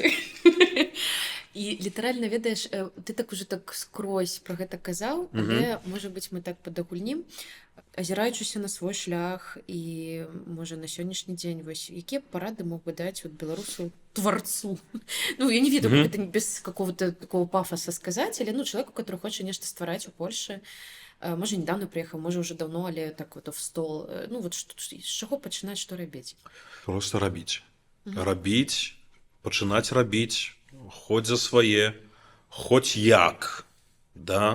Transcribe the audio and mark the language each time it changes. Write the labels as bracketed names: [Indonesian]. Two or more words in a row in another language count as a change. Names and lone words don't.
[Belarusian] І літаральна, ведаеш, ты так уже так скрозь пра гэта казаў, але, можа быць, мы так падагульнім, азіраючыся на свой шлях і, можа, на сённяшні дзень, вось, якія парады мог бы даць вот беларусу творцу? Ну, я не ведаю, [Russian] как это без какого-то такого пафоса сказаць, але, ну, человеку, который [Belarusian] хоча нешта ствараць у Польшы, [Russian] можа, недавно приехал, можа, уже давно, але так вот в стол. [Belarusian] Ну, вот з чаго пачынаць, што рабіць? Просто рабіць. Рабіць, пачынаць рабіць, хоць за свае, хоць як, да?